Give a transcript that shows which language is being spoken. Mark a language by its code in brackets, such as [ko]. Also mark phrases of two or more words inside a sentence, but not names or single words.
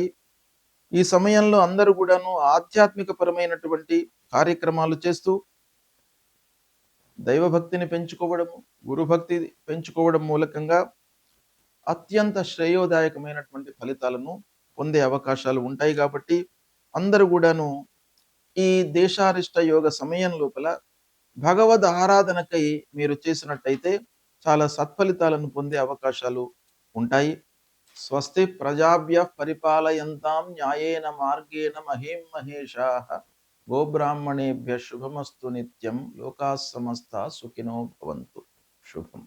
[te] ఈ సమయంలో అందరూ కూడాను ఆధ్యాత్మిక పరమైనటువంటి కార్యక్రమాలు చేస్తూ దైవభక్తిని పెంచుకోవడము, గురుభక్తి పెంచుకోవడం మూలకంగా అత్యంత శ్రేయోదాయకమైనటువంటి ఫలితాలను పొందే అవకాశాలు ఉంటాయి. కాబట్టి అందరూ కూడాను ఈ దేశారిష్ట యోగ సమయం లోపల భగవద్ ఆరాధనకై మీరు చేసినట్టయితే చాలా సత్ఫలితాలను పొందే అవకాశాలు ఉంటాయి. [sa] స్వస్తి ప్రజాభ్య పరిపాలయంతాం న్యాయేన మార్గేణ మహీం మహేషాః గోబ్రాహ్మణేభ్య శుభమస్తు నిత్యం. లోకాః సమస్తా సుఖినో భవంతు. శుభం.